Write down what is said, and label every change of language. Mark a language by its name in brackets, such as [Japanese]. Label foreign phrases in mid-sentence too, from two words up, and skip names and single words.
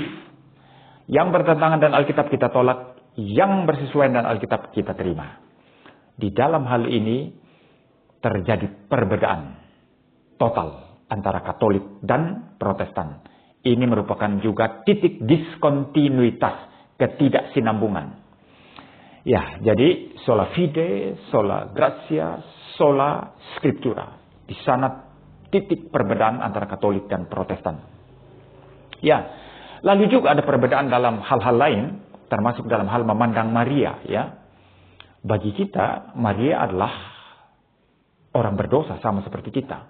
[Indonesian] Yang bertentangan dengan Alkitab kita tolak, yang bersesuaian dengan Alkitab kita terima. Di dalam hal ini terjadi perbedaan total antara Katolik dan Protestan. Ini merupakan juga titik diskontinuitas, ketidaksinambungan. Ya, jadi [Latin] sola fide, sola gratia, sola scriptura. [Indonesian] Di sana titik perbedaan antara Katolik dan Protestan. Ya, lalu juga ada perbedaan dalam hal-hal lain, termasuk dalam hal memandang Maria. Ya, bagi kita Maria adalah orang berdosa sama seperti kita.